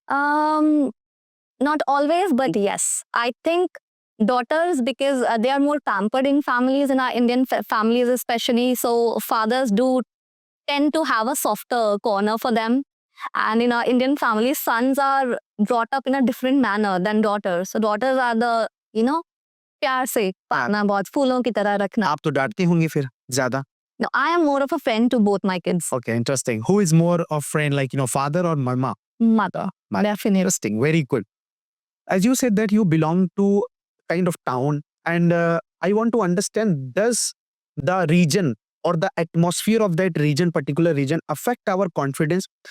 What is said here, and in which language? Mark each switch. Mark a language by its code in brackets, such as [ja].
[en] Not always, but yes. I think daughters, because they are more pampered in families, in our Indian families especially. So fathers do tend to have a softer corner for them. And in our Indian families, sons are brought up in a different manner than daughters. So daughters are the, [hi] प्यार से पालना, बहुत फूलों की तरह रखना. आप तो डांटती होंगी फिर ज़्यादा. [en] No, I am more of a friend to both my kids. Okay, interesting. Who is more of friend, like, father or mama? Mother. Definitely. Interesting. Very good. As you said that you belong to kind of town, and I want to understand, does the region or the atmosphere of that region, particular region, affect our confidence?